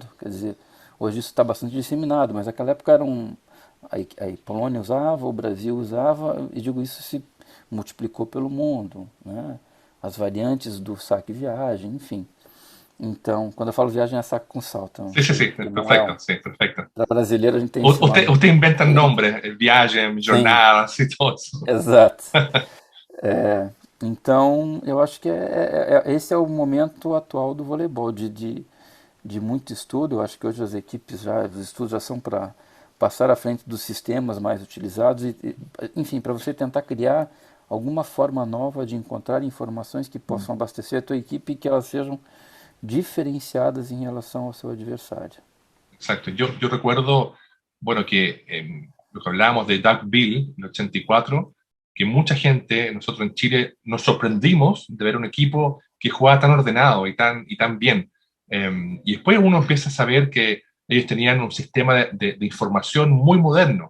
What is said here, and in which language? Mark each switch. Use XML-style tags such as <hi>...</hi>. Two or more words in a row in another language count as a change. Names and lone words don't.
<pt>Quer dizer, hoje isso está bastante disseminado, mas naquela época era a Polônia usava, o Brasil usava, e digo isso se multiplicou pelo mundo, né? As variantes do saque viagem, enfim. Então, quando eu falo viagem é saque com salto, não</pt> <es>Sí, sí,</es> <pt>sei,</pt> <es>sí,</es> <pt>porque não é</pt> <es>perfecto, um. sí, perfecto.</es> <pt>Para brasileiro a gente tem esse nome.</pt> <es>Usted inventa nombres, viaje,</es> <pt>Sim,</pt> <es>jornadas y todo eso.</es> <pt>exato. Então, eu acho que esse é o momento atual do voleibol, de muito estudo. Eu acho que hoje as equipes já, os estudos já são para passar à frente dos sistemas mais utilizados, enfim, para você tentar criar alguma forma nova de encontrar informações que possam abastecer a tua equipe e que elas sejam diferenciadas em relação ao seu adversário.</pt> <es>Exacto. Yo recuerdo, bueno, que lo que hablábamos de Doug Bill en el 84, que mucha gente, nosotros en Chile, nos sorprendimos de ver un equipo que jugaba tan ordenado y tan bien. Y después uno empieza a saber que ellos tenían un sistema de información muy moderno.</es>